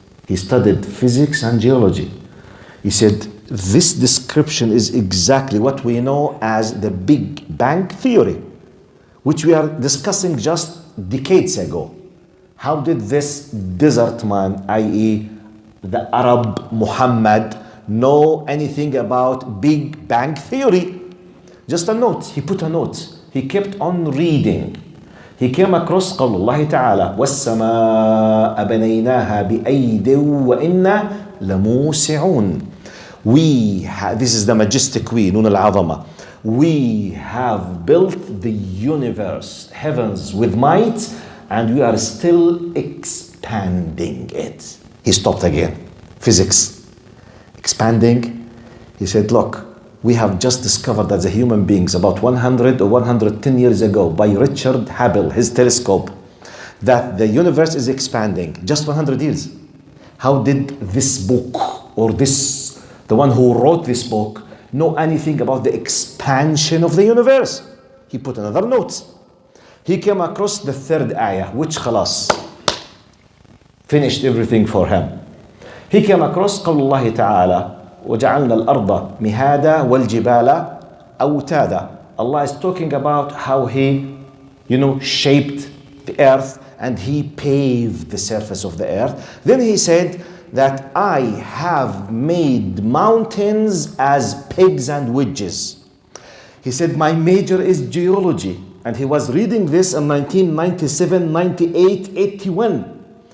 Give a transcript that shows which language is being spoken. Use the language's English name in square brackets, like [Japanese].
[English] He studied physics and geology. He said, this description is exactly what we know as the Big Bang Theory, which we are discussing just decades ago. How did this desert man, i.e. the Arab Muhammad, know anything about Big Bang Theory? Just a note. He put a note. He kept on reading. He came across [Arabic] قول الله تعالى وَالسَّمَاءَ بَنَيْنَاهَا بِأَيْدٍ وَإِنَّا لَمُوسِعُونَ. [English] This is the majestic we, Nun al-Azama. We have built the universe, heavens with might, and we are still expanding it. He stopped again. Physics. Expanding. He said, look, we have just discovered as a human beings about 100 or 110 years ago by Richard Hubble, his telescope, that the universe is expanding. Just 100 years. How did this book or the one who wrote this book know anything about the expansion of the universe? He put another note. He came across the third ayah, which khalas finished everything for him. He came across [Arabic] قول الله تعالى وجعلنا الأرض مهادا والجبال أوتادا. [English] Allah is talking about how He, shaped the earth and He paved the surface of the earth. Then He said that I have made mountains as pegs and wedges. He said, my major is geology. And he was reading this in 1997, 98, 81.